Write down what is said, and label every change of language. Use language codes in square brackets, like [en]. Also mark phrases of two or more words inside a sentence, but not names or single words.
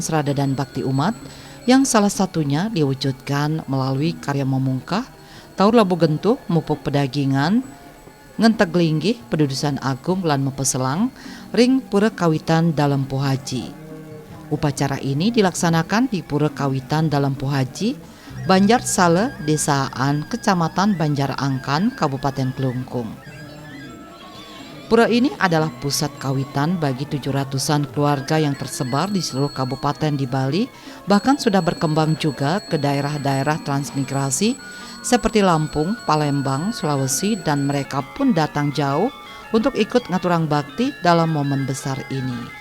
[id] serada dan bakti umat yang salah satunya diwujudkan melalui karya memungkah, taur labu gentuh, mupuk pedagingan, ngenteg linggih, pedudusan agung lan mepeselang, [ban] ring pura kawitan [id] dalam pohaji. Upacara ini dilaksanakan di Pura Kawitan dalam Pohaji, Banjar Sale, Desaan, Kecamatan Banjar Angkan, Kabupaten Klungkung. Pura ini adalah pusat kawitan bagi 700-an keluarga yang tersebar di seluruh kabupaten di Bali, bahkan sudah berkembang juga ke daerah-daerah transmigrasi seperti Lampung, Palembang, Sulawesi, dan mereka pun datang jauh untuk ikut [ban] ngaturang bakti [id] dalam momen besar ini.